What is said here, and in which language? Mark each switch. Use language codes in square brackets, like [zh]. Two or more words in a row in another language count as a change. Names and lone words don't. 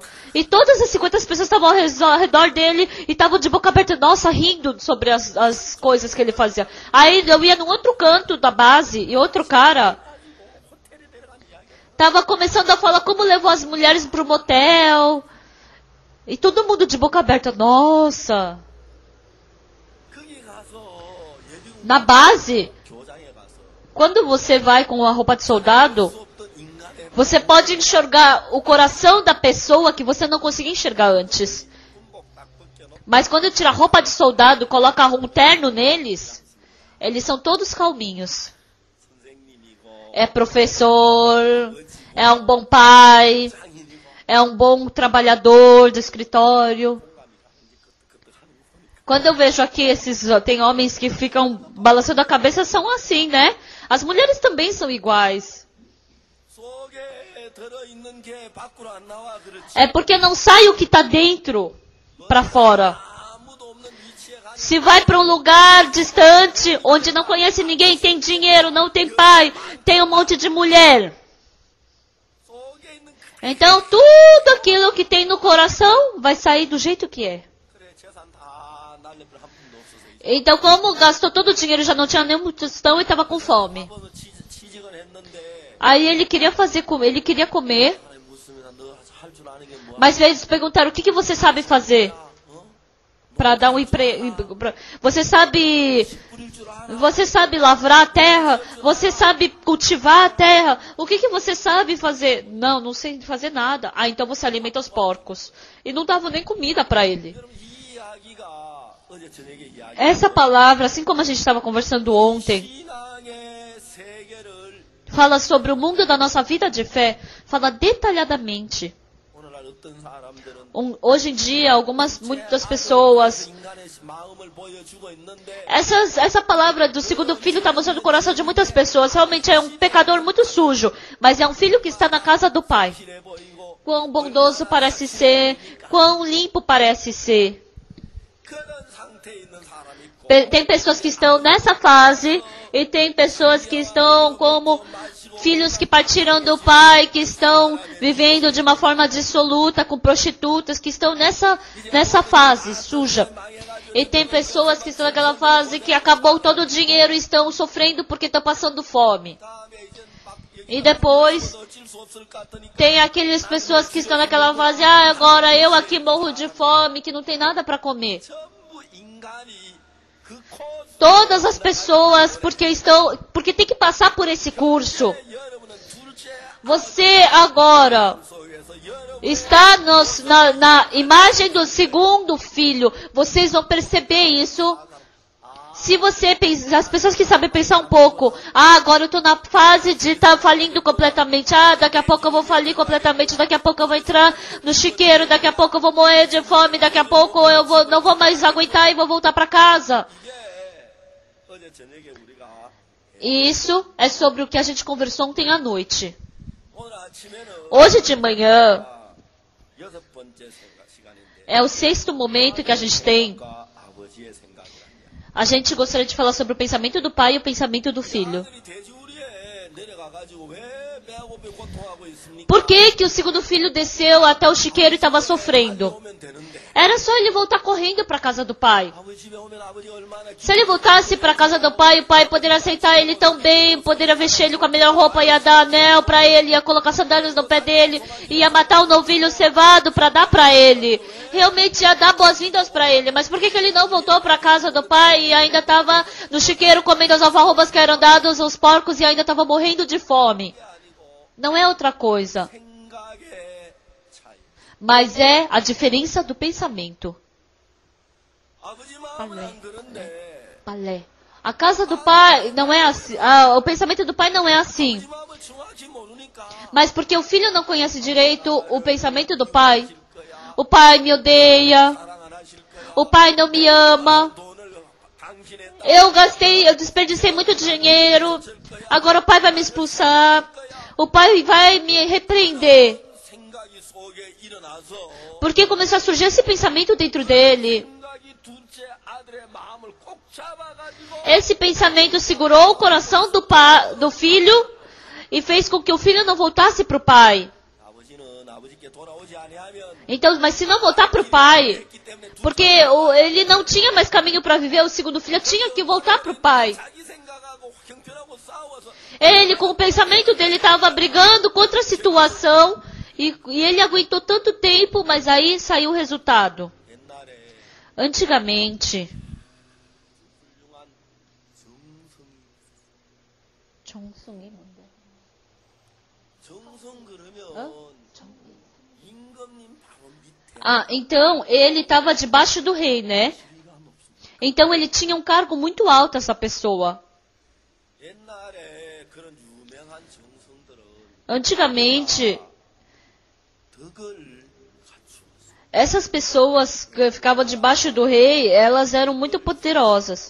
[pt] E todas as 50 pessoas estavam ao redor dele e estavam de boca aberta, nossa, rindo sobre as coisas que ele fazia. Aí eu ia num outro canto da base, e outro cara estava começando a falar como levou as mulheres para o motel. E todo mundo de boca aberta, nossa. [ko] 거기 가서 예비군 [pt] Na base, [ko] 교장에 가서 [pt] quando você vai com a roupa de soldado, [ko] 없던 인간의 [pt] você pode enxergar o coração da pessoa que você não conseguia enxergar antes. [ko] 군복 딱 벗겨놓고 [pt] Mas quando tira a roupa de soldado, coloca um terno neles, eles são todos calminhos. [ko] 선생님이고 [pt] É professor, é um bom pai, é um bom trabalhador do escritório. Quando eu vejo aqui tem homens que ficam balançando a cabeça, são assim, né? As mulheres também são iguais. [ko] 속에 들어있는 게 밖으로 안 나와 그렇지. [pt] É porque não sai o que está dentro para fora. [ko] 아무도 없는 위치에 가 [pt] Se vai para um lugar distante, onde não conhece ninguém, tem dinheiro, não tem pai, tem um monte de mulher. [ko] 속에 있는 [pt] Então tudo aquilo que tem no coração vai sair do jeito que é. [ko] 그래 재산 다 날려버려 한 푼도 없어서 이제 [pt] Então como gastou todo o dinheiro, já não tinha nenhum tostão e estava com fome. [ko] 한번은 취직을 했는데 [pt] Aí ele queria ele queria comer, [ko] 하나님 묻습니다. 너 할 줄 아는 게 뭐야? [pt] mas eles perguntaram, o que você sabe fazer 어? para dar um emprego? Você sabe [ko] 뿌릴 줄 알아? [pt] Você sabe lavrar a terra? Você sabe cultivar a terra? O que você sabe fazer? Não sei fazer nada. Então você alimenta os porcos. E não dava nem comida para ele. [ko] 여러분 이 이야기가 어제 저녁에 이야기. [pt] Essa palavra, assim como a gente estava conversando ontem, [ko] 신앙의 세계를 [pt] fala sobre o mundo da nossa vida de fé, fala detalhadamente. [ko] 오늘날 어떤 사람들은 [pt] Hoje em dia, muitas pessoas, [ko] 인간의 마음을 보여주고 있는데 [pt] essa palavra do segundo filho está mostrando o coração de muitas pessoas. Realmente é um pecador muito sujo, mas é um filho que está na casa do pai. [ko] 길해 보이고 [pt] Quão bondoso parece ser, quão limpo parece ser. [ko] 그런 상태에 있는 사람이 있고 [pt] Tem pessoas que estão nessa fase e tem pessoas que estão como filhos que partiram do pai, que estão vivendo de uma forma dissoluta, com prostitutas, que estão nessa fase suja. E tem pessoas que estão naquela fase que acabou todo o dinheiro e estão sofrendo porque estão passando fome. [ko] 다음에 이제 막 [pt] E depois [ko] 어쩔 수 없을 것 같으니까 [pt] tem aquelas pessoas que estão naquela fase, agora eu aqui morro de fome, que não tem nada para comer. [ko] 전부 인간이 그 코스 [pt] Todas as pessoas, porque tem que passar por esse curso. [ko] 여러분은 둘째 [pt] Você agora [ko] 속에서 여러분 [pt] está na imagem do segundo filho. Vocês vão perceber isso. Se você pensar, as pessoas que sabem pensar um pouco, agora eu estou na fase de estar falindo completamente. Daqui a pouco eu vou falir completamente. Daqui a pouco eu vou entrar no chiqueiro. Daqui a pouco eu vou morrer de fome. Daqui a pouco eu não vou mais aguentar e vou voltar para casa. [ko] 이게 어제 저녁에 우리가 [pt] E isso é sobre o que a gente conversou ontem à noite. [ko] 오늘 아침에는 [pt] Hoje de manhã [ko] 여섯 번째 시간인데 [pt] é o 6º momento que a gente tem. [ko] 아버지의 생각이란다. [pt] A gente gostaria de falar sobre o pensamento do pai e o pensamento do filho. [ko] 아들이 돼지우리에 내려가가지고 왜 배고프게 고통하고 있습니까? [pt] Por que o segundo filho desceu até o chiqueiro e estava sofrendo? [ko] 오면 되는데 [pt] Era só ele voltar correndo para a casa do pai. [ko] 아버지 집에 오면 아버지가 얼마나 [pt] Se ele voltasse para a casa do pai, o pai poderia aceitar ele tão bem, poderia vestir ele com a melhor roupa, ia dar anel para ele, ia colocar sandálias no pé dele, ia matar um novilho cevado para dar para ele. Realmente ia dar boas-vindas para ele. Mas por que ele não voltou para a casa do pai e ainda estava no chiqueiro comendo as alfarrobas que eram dadas aos porcos e ainda estava morrendo de fome? Não é outra coisa, [ko] 생각의 차이. [pt] mas é a diferença do pensamento. [ko] 아버지 마음은 안 그런데 [pt] Palé. A casa do pai não é assim. O pensamento do pai não é assim. [ko] 아버지 마음을 정확히 모르니까 [pt] Mas porque o filho não conhece direito o pensamento do pai. O pai me odeia. [ko] 사랑 안 하실 거야. [pt] O pai não me ama. [ko] 돈을 당신의 [pt] Eu desperdicei muito dinheiro. Agora o pai vai me expulsar. O pai vai me repreender. [ko] 생각이 속에 일어나서 [pt] Porque começou a surgir esse pensamento dentro dele. [ko] 생각이 둘째 아들의 마음을 꼭 잡아가지고 [pt] Esse pensamento segurou o coração do filho e fez com que o filho não voltasse para o pai. [ko] 아버지는 아버지께 돌아오지 아니하면 [pt] Então, mas se não voltar para o pai, [ko] 했기 때문에 [pt] porque ele não tinha mais caminho para viver, o segundo filho tinha que voltar para o pai. [ko] 자기 생각하고 형편하고 싸워서 [pt] Ele, com o pensamento dele, estava brigando contra a situação e ele aguentou tanto tempo, mas aí saiu o resultado. [ko] 옛날에 [pt] Antigamente, [ko] 훌륭한 정성이 정성 그러면 임금님 바로 밑에 [pt] então ele estava debaixo do rei, né? Então ele tinha um cargo muito alto, essa pessoa. [ko] 옛날에 그런 유명한 정성들은 [pt] Antigamente, [ko] 덕을 갖추었어. [pt] essas pessoas que ficavam debaixo do rei, elas eram muito poderosas.